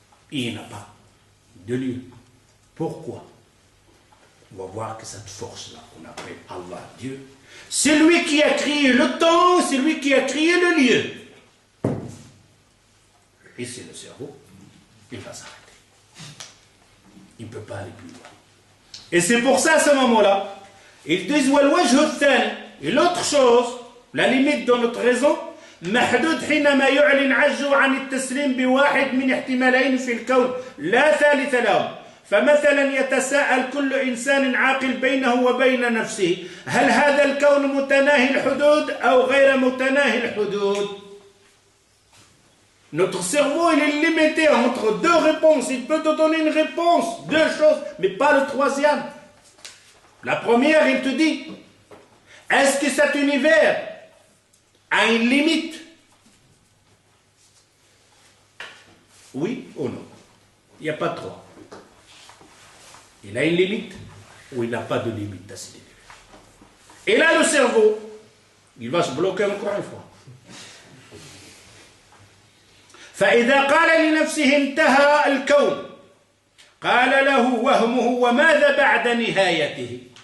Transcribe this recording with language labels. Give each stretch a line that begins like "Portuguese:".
French: Il n'a pas de lieu. Pourquoi? On va voir que cette force-là, qu'on appelle Allah, Dieu, c'est lui qui a créé le temps, c'est lui qui a créé le lieu. Et c'est le cerveau, il va s'arrêter. Il ne peut pas aller plus loin. Et c'est pour ça, à ce moment-là, ils disent et l'autre chose, la limite de notre raison,
Arabic: محدود حينما يعلن عجزه عن التسليم بواحد من احتمالين في الكون لا ثالث لهم فمثلا يتساءل كل إنسان عاقل بينه وبين نفسه هل هذا الكون متناهي الحدود أو غير متناهي الحدود.
French: Notre cerveau, il est limité entre deux réponses. Il peut te donner une réponse, deux choses, mais pas le troisième. La première, il te dit, est-ce que cet univers a une limite? Oui ou non? Il n'y a pas de trois. Il a une limite ou il n'a pas de limite à cet univers. Et là, le cerveau, il va se bloquer encore une fois.
Arabic: فإذا قال لنفسه انتهى الكون قال له وهمه وماذا بعد نهايته.